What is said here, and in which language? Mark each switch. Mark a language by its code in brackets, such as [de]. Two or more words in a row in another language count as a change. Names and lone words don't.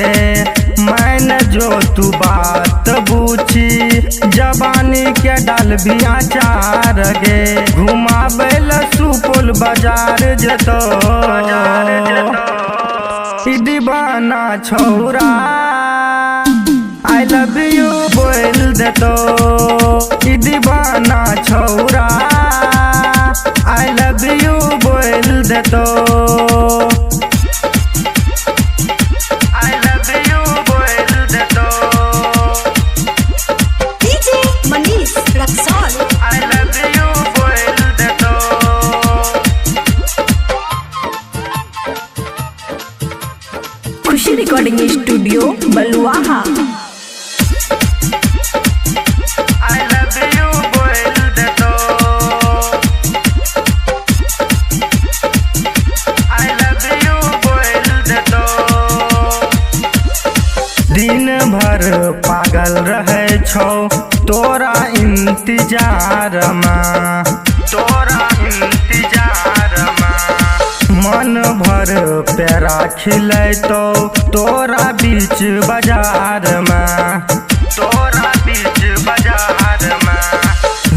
[mai] मैंने जो तू बात पूछी जबानी के डालबी अचार गे। घुमाबैल सुपौल बाजार जतो, ई दीवाना छौरा [en] I love you, [mai] बोल दे तो। ई दीवाना छौरा [en] I love you, [mai] बोल दे तो। [en] I love you, [mai] बोल दे तो। डीजे मनीष रक्सौल। [en] I love you, [mai] बोल दे तो। खुशी रिकॉर्डिंग स्टूडियो बलुआहा। [en] I love you, [mai] बोल दे तो। [en] I love you, [mai] बोल दे तो। दिन भर पागल रहे छौ तोरा इंतजार में, तोरा इंतजार में। मन भर पेरा खिलैतो तोरा बीच बाजार में, तोरा बीच बाजार में।